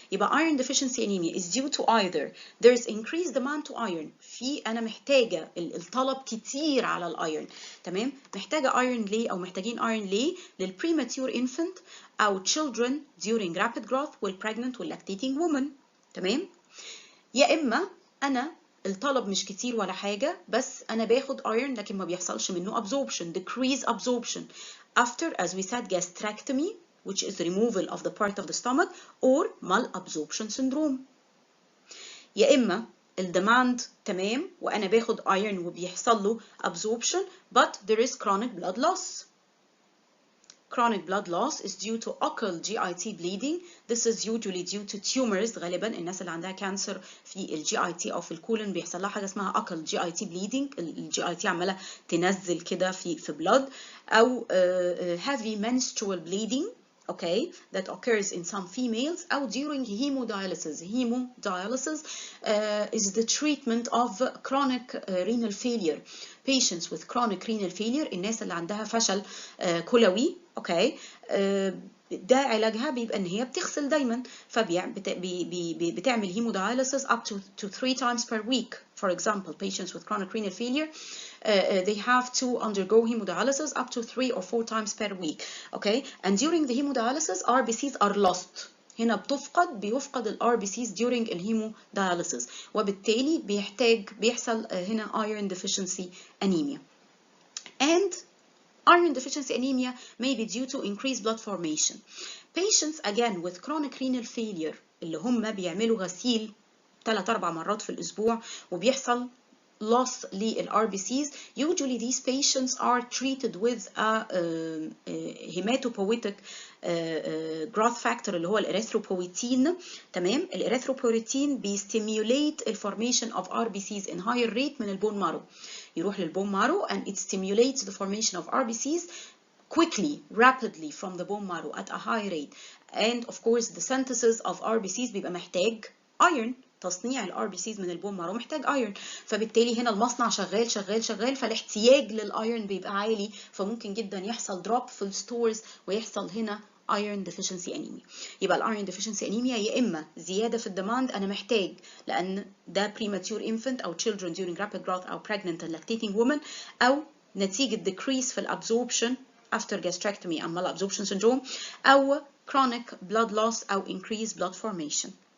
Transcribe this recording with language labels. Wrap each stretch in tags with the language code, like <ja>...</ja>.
<en>يبقى iron deficiency anemia is due to either there's increased demand to iron،</en> <ar>في أنا محتاجة الطلب كتير على الايرون. تمام. محتاجة iron ليه أو محتاجين iron ليه؟</ar> <en>للpremature infant أو children during rapid growth والpregnant والlactating woman.</en> <ar>تمام. يا إما أنا الطلب مش كتير ولا حاجة بس أنا باخد iron لكن ما بيحصلش منه absorption,</ar> <en>decrease absorption after as we said gastrectomy which is removal of the part of the stomach, or malabsorption syndrome.</en> <ar>يا إما الديماند تمام وأنا باخد iron وبيحصل له absorption</ar> <en>but there is chronic blood loss. Chronic blood loss is due to occult GIT bleeding. This is usually due to tumors.</en> <ar>غالبا الناس اللي عندها كانسر في ال GIT أو في الكولون بيحصل لها حاجة اسمها occult GIT bleeding. ال GIT عمالة تنزل كده في blood. أو</ar> <en>heavy menstrual bleeding, okay, that occurs in some females.</en> <ar>أو</ar> <en>during hemodialysis. Hemodialysis is the treatment of chronic renal failure. Patients with chronic renal failure,</en> <ar>الناس اللي عندها فشل كلوي، اوكي، ده علاجها بيبقى ان هي بتغسل دايما، فبتعمل hemodialysis</ar> <en>up to 3 times per week. For example, patients with chronic renal failure, they have to undergo hemodialysis up to 3 or 4 times per week, okay? And during the hemodialysis, RBCs are lost.</en> <ar>هنا بيفقد ال RBCs</ar> <en>during</en> <ar>الهيمودياليسيس، وبالتالي بيحصل هنا iron deficiency anemia.</ar> <en>And iron deficiency anemia may be due to increased blood formation. Patients again with chronic renal failure</en> <ar>اللي هم بيعملوا غسيل 3-4 مرات في الأسبوع</ar> <en>وبيحصل loss لل RBCs, usually these patients are treated with a hematopoietic growth factor</en> <ar>اللي هو الإريثروبويتين. تمام، الإريثروبويتين بيستيميوليت الفورميشن</ar> <en>of RBCs in higher rate من البون marrow,</en> <ar>يروح للبون مارو</ar> <en>and it stimulates the formation of RBCs quickly, rapidly from the bone marrow at a high rate. And of course the synthesis of RBCs</en> <ar>بيبقى محتاج</ar> <en>iron.</en> <ar>تصنيع ال RBCs من البون مارو محتاج ايرون، فبالتالي هنا المصنع شغال شغال شغال، فالاحتياج للايرون بيبقى عالي، فممكن جدا يحصل دروب في الستورز ويحصل هنا iron deficiency anemia. يبقى الايرون deficiency anemia يا اما زياده في الديماند انا محتاج لان ده premature infant او children</ar> <en>during rapid growth</en> <ar>او</ar> <en>pregnant and lactating women،</en> <ar>او نتيجه decrease في الابزوربشن after gastrectomy او malabsorption syndrome، او chronic blood loss او increased blood formation.</ar>